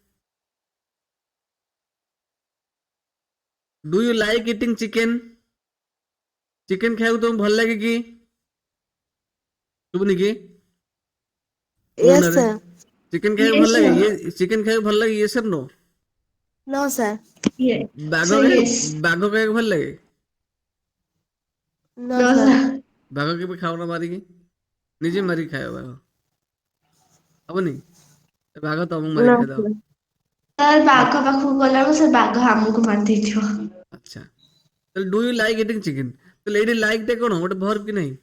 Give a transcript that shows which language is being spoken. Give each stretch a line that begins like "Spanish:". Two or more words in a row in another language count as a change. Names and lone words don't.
English: Do you like eating chicken?
Odia: ଚିକେନ ଖାଇବାକୁ ତୁମକୁ ଭଲ ଲାଗେ କି? ଶୁଭୁନି କି?
English: Yes,
Odia: କହୁନାରେ,
English: sir.
Odia: ଚିକେନ ଖାଇବାକୁ ଭଲ
English: Yes,
Odia: ଲାଗେ?
English: sir.
Odia: ଚିକେନ ଖାଇବାକୁ ଭଲ ଲାଗେ?
English: yes or no? No, sir. Yeah.
Odia: ବାଘ
English: So yes.
Odia: ବାଘ ଖାଇବାକୁ ଭଲ ଲାଗେ?
English: No, No, sir. sir.
Odia: ବାଘ କେବେ ଖାଉନ ମାରିକି, ନିଜେ ମାରିକି ଖାଇବ ବାଘ, ହବନି? ବାଘ ତମକୁ ମାରିକି
English: No,
Odia: ଖାଇଦବ।
English: sir.
Odia: ତାର ବାଘ ପାଖକୁ ଗଲାବେଳକୁ ସେ ବାଘ ଆମକୁ ମାରି ଦେଇଥିବ। ଆଚ୍ଛା, ତାହେଲେ
English: do you like eating chicken,
Odia: ତାହେଲେ ଏଇଠି ଲାଇକ୍ ଟା କଣ? ଗୋଟେ ଭର୍ବ କି ନାହିଁ?